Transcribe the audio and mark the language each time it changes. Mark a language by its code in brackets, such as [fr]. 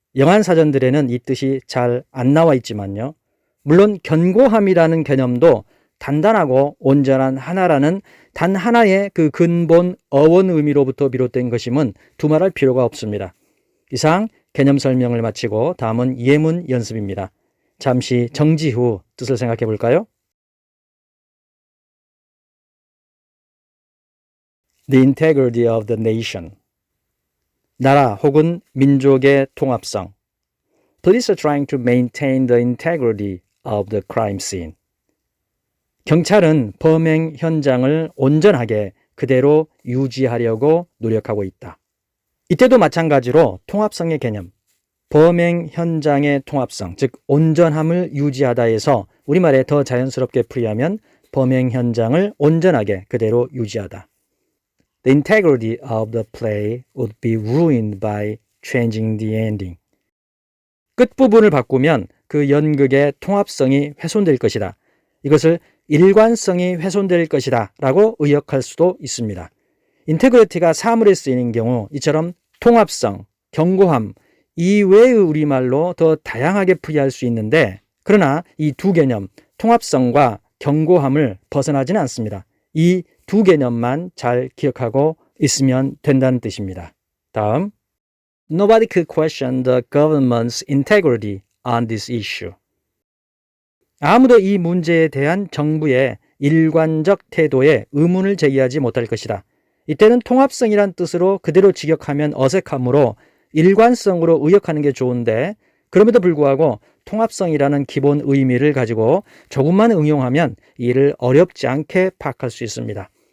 [ko] 영한사전들에는 이 뜻이 잘 안 나와 있지만요. 물론 견고함이라는 개념도 단단하고 온전한 하나라는 단 하나의 그 근본 어원 의미로부터 비롯된 것임은 두말할 필요가 없습니다. 이상 개념 설명을 마치고 다음은 예문 연습입니다. 잠시 정지 후 뜻을 생각해 볼까요? [en] The integrity of the nation. [ko] 나라 혹은 민족의 통합성. [en] Police are trying to maintain the integrity of the crime scene. [ko] 경찰은 범행 현장을 온전하게 그대로 유지하려고 노력하고 있다. 이때도 마찬가지로 통합성의 개념, 범행 현장의 통합성, 즉 온전함을 유지하다에서 우리말에 더 자연스럽게 풀이하면 범행 현장을 온전하게 그대로 유지하다. [en] The integrity of the play would be ruined by changing the ending. [ko] 끝부분을 바꾸면 그 연극의 통합성이 훼손될 것이다. 이것을 일관성이 훼손될 것이다 라고 의역할 수도 있습니다. 인테그리티가 사물에 쓰이는 경우 이처럼 통합성, 견고함 이외의 우리말로 더 다양하게 풀이할 수 있는데 그러나 이 두 개념, 통합성과 견고함을 벗어나지는 않습니다. 이 두 개념만 잘 기억하고 있으면 된다는 뜻입니다. 다음, [en] Nobody could question the government's integrity on this issue. [ko] 아무도 이 문제에 대한 정부의 일관적 태도에 의문을 제기하지 못할 것이다. 이때는 통합성이란 뜻으로 그대로 직역하면 어색하므로 일관성으로 의역하는 게 좋은데 그럼에도 불구하고 통합성이라는 기본 의미를 가지고 조금만 응용하면 이를 어렵지 않게 파악할 수 있습니다.